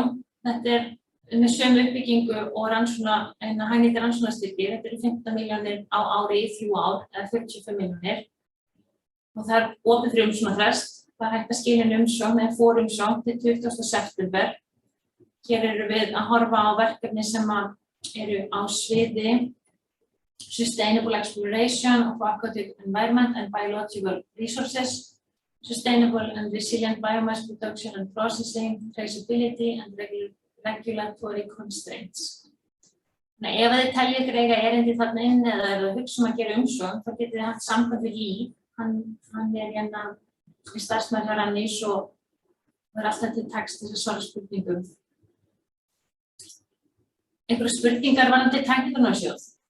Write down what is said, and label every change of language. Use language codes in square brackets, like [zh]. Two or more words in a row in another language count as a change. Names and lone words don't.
[is] Þetta með sömu uppbyggingu og hagnýta rannsóknarstyrki. Þetta eru 15 milljónir á ári í 3 ár, eða 45 milljónir. Og það opið fyrir umsóknarfrest. Það hægt að skilja umsókn eða forumsókn til 20. september. Hér erum við að horfa á verkefni sem eru á sviði [en] Sustainable Exploration of Aquatic Environment and Biological Resources, Sustainable and Resilient Biomass Production and Processing, Traceability and Regulatory Constraints. [is] Ef þið teljið ykkur eiga erindi þarna inn eða ef þið hugsa að gera umsókn, þá getið þið haft samband við Lee. Hann hérna í starfsmaður hjá Rannís og það alltaf til text til að svara spurningum. Einhverjar spurningar varðandi tækniþróunarsjóð?